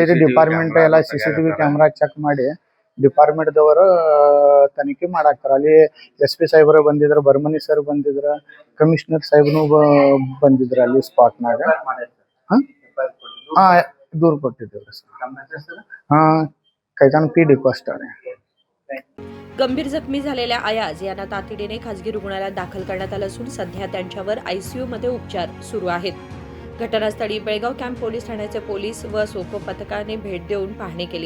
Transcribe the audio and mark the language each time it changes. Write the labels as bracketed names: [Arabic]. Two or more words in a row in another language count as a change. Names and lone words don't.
[Kannada] ಡಿಪಾರ್ಟ್ಮೆಂಟ್ ಎಲ್ಲ [English] CCTV camera check [Kannada] ಮಾಡಿ ಡಿಪಾರ್ಟ್ಮೆಂಟ್ ದವರು ತನಿಖೆ ಮಾಡಾಕ್ತಾರ. ಅಲ್ಲಿ SP ಸಾಹೇಬ್ರ ಬಂದಿದ್ರ, ಬರ್ಮನಿ ಸರ್ ಬಂದಿದ್ರ, ಕಮಿಷನರ್ ಸಾಹೇಬ್ನು ಬಂದಿದ್ರ ಅಲ್ಲಿ ಸ್ಪಾಟ್ನಾಗ. ದೂರ ಕೊಟ್ಟಿದ್ದೇವ್ರಿ ಸರ್. [Marathi] कैतान P डिकोस्टा. गंभीर जखमी झालेल्या अयाज यांना तातडीने खासगी रुग्णालयात दाखल करण्यात आलं असून सध्या त्यांच्यावर ICU मध्ये उपचार सुरू आहेत. घटनास्थळी बेळगाव कॅम्प पोलीस ठाण्याचे पोलीस व सोको पथकाने भेट देऊन पाहणी केली.